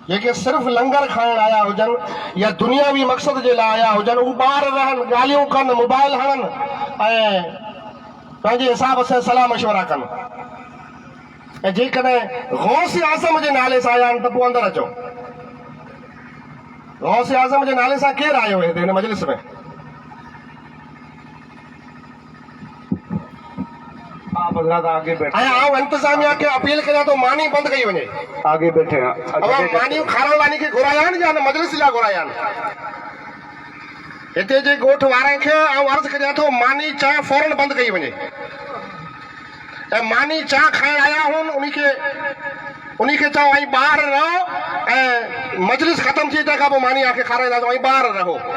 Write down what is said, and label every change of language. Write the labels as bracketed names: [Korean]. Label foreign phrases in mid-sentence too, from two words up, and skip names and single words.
[Sindhi] जेके सिर्फ़ लंगर खाइण आया हुजनि या दुनियावी मक़सद जे लाइ आया हुजनि, उहे ॿार रहनि, ॻाल्हियूं कनि, मोबाइल हणनि ऐं पंहिंजे हिसाब सां सलाह मशवरा कनि। ऐं जेकॾहिं गौस आज़म जे नाले सां आया आहिनि त पोइ अंदरि अचो। गौस आज़म जे नाले सां केरु आयो हिते हिन मजलिस में? [Urdu] آپ حضرات آگے بیٹھے, [Sindhi] ऐं आउं इंतिज़ामिया खे अपील कयां थो मानी बंदि कई वञे। [Urdu] آگے بیٹھے ہیں. [Sindhi] अब मानियूं खारण वानी खे घुराया आहिनि या मजलिस लाइ घुराया आहिनि? हिते जे ॻोठ वारनि खे आउं अर्ज़ु कयां थो मानी चांहि फौरन बंदि कई वञे। ऐं मानी चांहि खाइण आया हुन उन्ही खे चओ ऐं ॿाहिरि रहो ऐं मजलिस ख़तम थी तंहिं खां पोइ मानी आखे खाराईंदासीं, ऐं ॿाहिरि रहो।